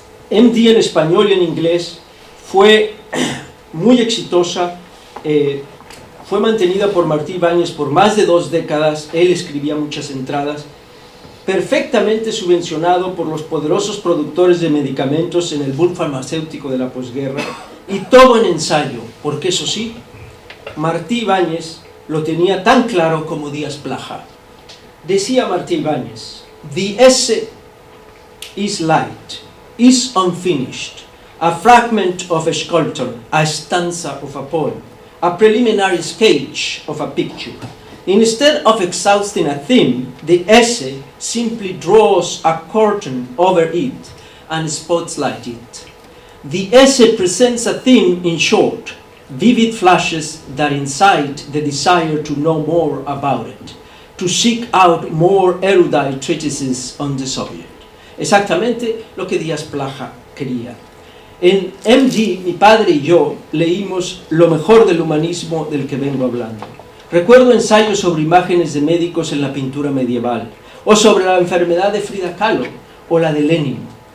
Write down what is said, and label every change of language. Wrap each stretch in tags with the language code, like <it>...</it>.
<es>MD en español y en inglés fue muy exitosa, fue mantenida por Martí Ibáñez por más de 2 décadas, él escribía muchas entradas, perfectamente subvencionado por los poderosos productores de medicamentos en el boom farmacéutico de la posguerra, y todo en ensayo, porque eso sí, Martí Ibáñez lo tenía tan claro como Díaz Plaja.</es> <en>Decía Martí Ibáñez, "The essay is light, is unfinished, a fragment of a sculpture, a stanza of a poem, a preliminary sketch of a picture. Instead of exhausting a theme, the essay simply draws a curtain over it and spotlights it. The essay presents a theme in short, vivid flashes that incite the desire to know more about it, to seek out more erudite treatises on the subject."</en> <es>Exactamente lo que Díaz Plaja quería. En MD, mi padre y yo leímos lo mejor del humanismo del que vengo hablando. Recuerdo ensayos sobre imágenes de médicos en la pintura medieval, o sobre la enfermedad de Frida Kahlo, o la de Lenin.</es>